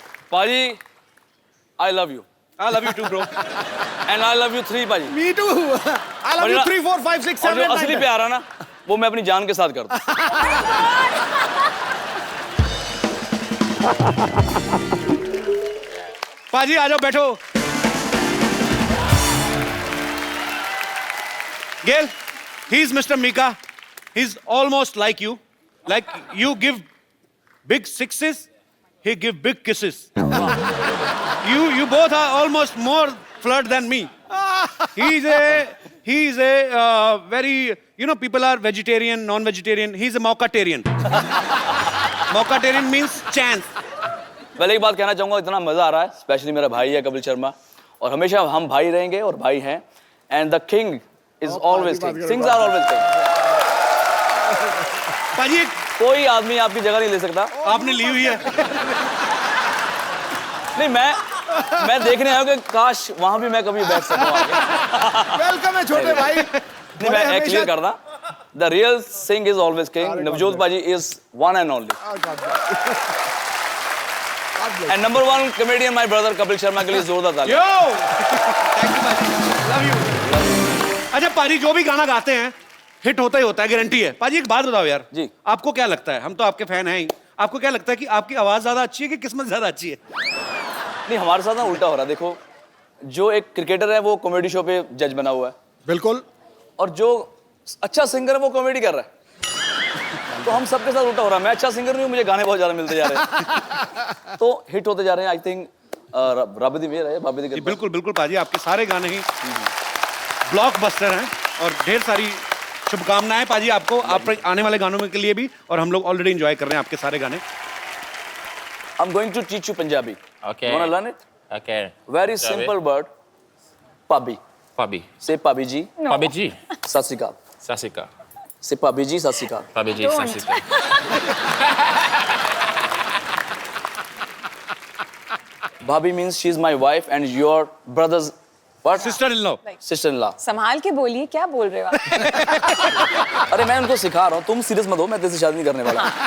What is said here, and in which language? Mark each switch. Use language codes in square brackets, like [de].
[en] पाजी, I love you. I love you too, bro. And I love you 3, पाजी। Me too. I love you 3, 4, 5, 6, 7, 8, 9, [hi] असली प्यार है ना वो मैं अपनी जान के साथ करता हूँ। पाजी आ जाओ बैठो। [en] Gail, he's Mr. Mika. He's almost like you. Like you give big sixes, he give big kisses. You both are almost more flirt than me. He's a very, you know, people are vegetarian, non-vegetarian. He's a Maukatarian. Maukatarian means chance. [hi] पहले एक बात कहना चाहूंगा, इतना मजा आ रहा है, specially मेरा भाई है कपिल शर्मा, और हमेशा हम भाई रहेंगे और भाई हैं, [en] and the king is always king, [hi] Kings are always king. पाजी कोई आदमी आपकी जगह नहीं ले सकता। आपने ली हुई है। नहीं, मैं देखने आया हूं कि काश वहां भी मैं कभी बैठ सकूं आगे। वेलकम है छोटे भाई। नहीं, मैं क्लियर करना, [en] The real Singh is always king, Navjot पाजी is one and only. And number 1 comedian, my brother Kapil Sharma [hi] के लिए जोरदार तालियां। [en] Yo! Thank you, पाजी। Love you। [hi] अच्छा पाजी, जो भी गाना गाते हैं हिट होता ही होता है, गारंटी है। पाजी एक बात बताओ यार, जी आपको क्या लगता है, हम तो आपके फैन हैं ही, आपको क्या लगता है कि आपकी आवाज ज्यादा अच्छी है कि किस्मत ज्यादा अच्छी है? नहीं, हमारे साथ ना उल्टा हो रहा है। देखो, जो एक क्रिकेटर है वो कॉमेडी शो पे जज बना हुआ है, बिल्कुल, और जो अच्छा सिंगर है वो कॉमेडी कर रहा है। तो हम सबके साथ उल्टा हो रहा है। मैं अच्छा सिंगर नहीं हूँ, मुझे गाने बहुत ज्यादा मिलते जा रहे हैं, तो हिट होते जा रहे हैं। [en] I think [pa] रब दी मेहर है, बाबे दी कृपा। [hi] बिल्कुल बिल्कुल पाजी, आपके सारे गाने ही ब्लॉकबस्टर हैं और ढेर सारी शुभकामनाएं पाजी आपको, आप आने वाले गानों में के लिए भी, और हम लोग ऑलरेडी एंजॉय कर रहे हैं आपके सारे गाने। [en] I'm going to teach you Punjabi. Okay. You want to learn it? Okay. Very Punjabi. simple word. Pabi. Pabi. Say Pabi ji. No. Pabi ji. Sat Sri Akal. Sat Sri Akal. Say Pabi ji, Sat Sri Akal. Pabi ji, Sat Sri Akal. Bhabhi means she's my wife and your brother's what? Sister-in-law. Sister-in-law. [hi] संभाल के बोलिए, क्या बोल रहे हो आप? अरे मैं उनको सिखा रहा हूँ, तुम सीरियस मत हो, मैं तेरे से शादी नहीं करने वाला।